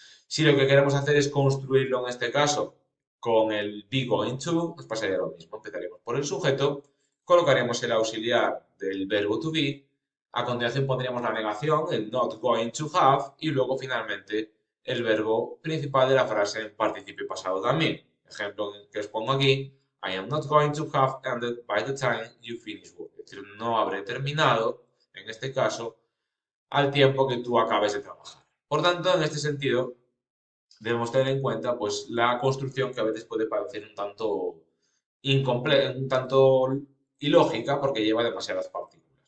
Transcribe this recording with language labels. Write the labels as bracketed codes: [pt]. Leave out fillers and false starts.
[es] Si lo que queremos hacer es construirlo en este caso con el be going to, nos pasaría lo mismo. Empezaríamos por el sujeto, colocaríamos el auxiliar del verbo to be, a continuación pondríamos la negación, el not going to have, y luego finalmente el verbo principal de la frase en participio pasado también. Ejemplo que os pongo aquí, [en] I am not going to have ended by the time you finish work. [es] Es decir, no habré terminado, en este caso, al tiempo que tú acabes de trabajar. Por tanto, en este sentido, debemos tener en cuenta pues, la construcción que a veces puede parecer un tanto incompleta, un tanto ilógica porque lleva demasiadas partículas.